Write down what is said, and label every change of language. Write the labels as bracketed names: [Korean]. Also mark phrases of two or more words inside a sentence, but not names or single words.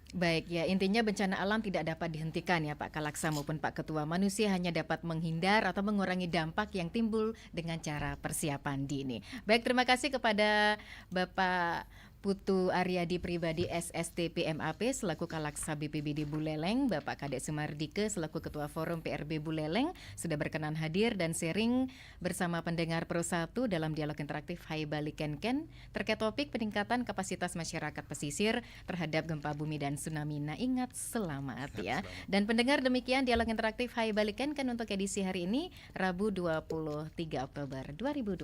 [Indonesian] Baik ya, intinya bencana alam tidak dapat dihentikan ya Pak Kalaksa maupun Pak Ketua. Manusia hanya dapat menghindar atau mengurangi dampak yang timbul dengan cara persiapan dini. Baik, terima kasih kepada Bapak Putu Aryadi Pribadi SST PMAP selaku Kalaksa BPBD Buleleng, Bapak Kadek Sumardike selaku Ketua Forum PRB Buleleng sudah berkenan hadir dan sharing bersama pendengar Pro 1 dalam dialog interaktif Hai Bali Kenken terkait topik peningkatan kapasitas masyarakat pesisir terhadap gempa bumi dan tsunami. Nah ingat selamat ya. Dan pendengar demikian dialog interaktif Hai Bali Kenken untuk edisi hari ini Rabu 23 Oktober 2024.